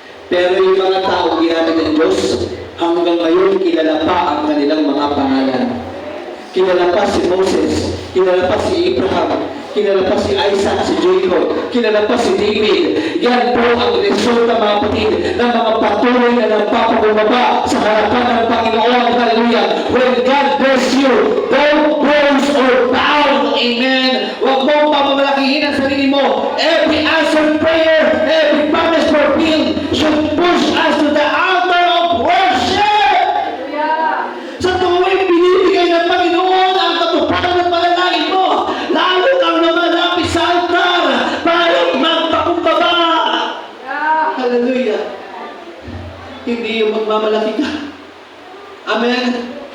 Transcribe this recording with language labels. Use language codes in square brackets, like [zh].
[tl] Pero yung mga tao ginamit ng Diyos, hanggang ngayon, kilala pa ang kanilang mga pangalan. Kilala pa si Moses, kilala pa si Abraham, kilala pa si Isaac, si Jacob, kilala pa si David. Yan po ang resulta, mga kapatid, ng mga patuloy na nagpapababa sa harapan ng Panginoon. Hallelujah. [en] When God bless you, don't boast or bow. Amen. [tl] Huwag mong pamamalakihin ang sarili mo. [en] Every answered prayer, every promise fulfilled should push us to the altar of worship. [tl] Sa tuwing binibigay ng Panginoon ang katuparan ng panalangin mo, lalo kang lumalapit sa altar para magpakumbaba. Hallelujah. Hindi yung magmamalaki ka. Amen.